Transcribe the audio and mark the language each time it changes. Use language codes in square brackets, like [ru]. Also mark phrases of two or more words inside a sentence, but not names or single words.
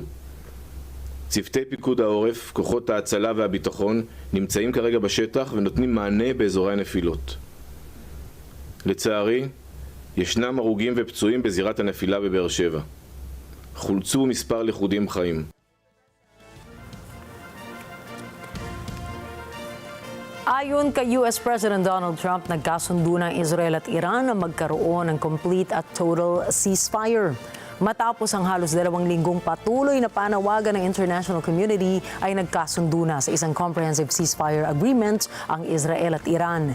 [he] צוותי פיקוד העורף, כוחות ההצלה והביטחון, נמצאים כרגע בשטח ונותנים מענה באזורי הנפילות. לצערי, ישנם הרוגים ופצועים בזירת הנפילה בבאר שבע. חולצו מספר לכודים חיים. [tl] Ayon kay [en] US President [tl] Donald Trump, nagkasundo ng Israel at Iran na magkaroon ng complete at total ceasefire. Matapos ang halos 2 linggong patuloy na panawagan ng [en] international community, [tl] ay nagkasundo na sa isang [en] comprehensive ceasefire agreement [tl] ang Israel at Iran.